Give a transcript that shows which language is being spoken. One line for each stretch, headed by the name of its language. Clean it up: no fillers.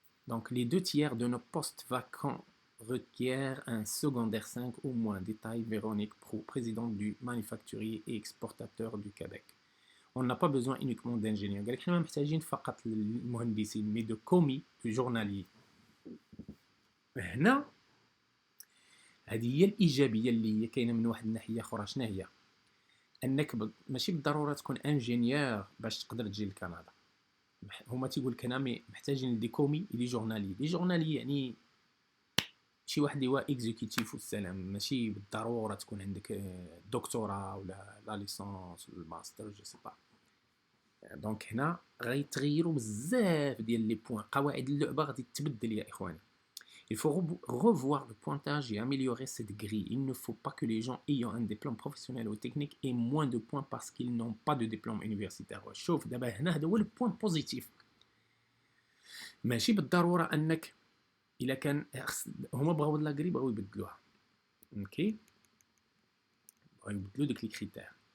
French: Donc les 2 tiers de nos postes vacants requièrent un secondaire 5 ou moins. Détail Véronique Proux, présidente du manufacturier et exportateur du Québec. On n'a pas besoin uniquement d'ingénieurs.
Arabic: قال لك حنا محتاجين فقط للمهندسين
French: mais de commis de journaliers.
Arabic: هنا هذه هي الإيجابية اللي هي كاينة من واحد الناحية أخرى. شنو هي؟ انك ماشي بالضروره تكون انجينيور باش تقدر تجي لكندا. هما تيقول لك انا محتاجين دي كومي دي جورنالي يعني شي واحد اللي هو اكزيكوتيف والسلام. ماشي بالضروره تكون عندك دكتوراه ولا لا ليسانس ولا الماستر جو سي با. دونك هنا غيتغيروا بزاف ديال لي بوين. قواعد اللعبه غادي تبدل يا اخواني.
French: Il faut revoir le pointage et améliorer cette grille. Il ne faut pas que les gens ayant un diplôme professionnel ou technique aient moins de points parce qu'ils n'ont pas de diplôme universitaire.
Arabic: شوف دابا هنا هذا هو البوين بوزيتيف. ماشي بالضروره انك الا كان هما بغاو لا غري بغاو يبدلوها. اوكي بغاو يبدلوا ديك لي كريتير.